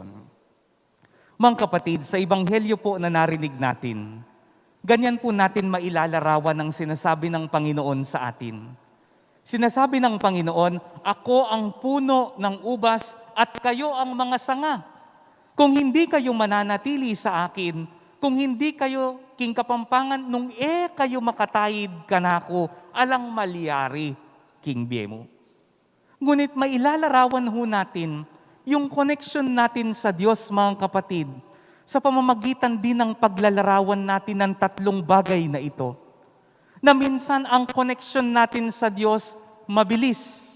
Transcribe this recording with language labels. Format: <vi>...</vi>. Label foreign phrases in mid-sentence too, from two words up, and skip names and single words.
<tl>Mga kapatid, sa Ebanghelyo po na narinig natin, ganyan po natin mailalarawan ang sinasabi ng Panginoon sa atin. Sinasabi ng Panginoon, ako ang puno ng ubas at kayo ang mga sanga. Kung hindi kayo mananatili sa akin, kung hindi kayo</tl> <pam>king kapampangan, nung kayo makatayid kanako, alang malyari, king biemo.</pam> <tl>Ngunit mailalarawan ho natin yung connection natin sa Diyos, mga kapatid, sa pamamagitan din ng paglalarawan natin ng tatlong bagay na ito. Na minsan ang connection natin sa Diyos mabilis.</tl>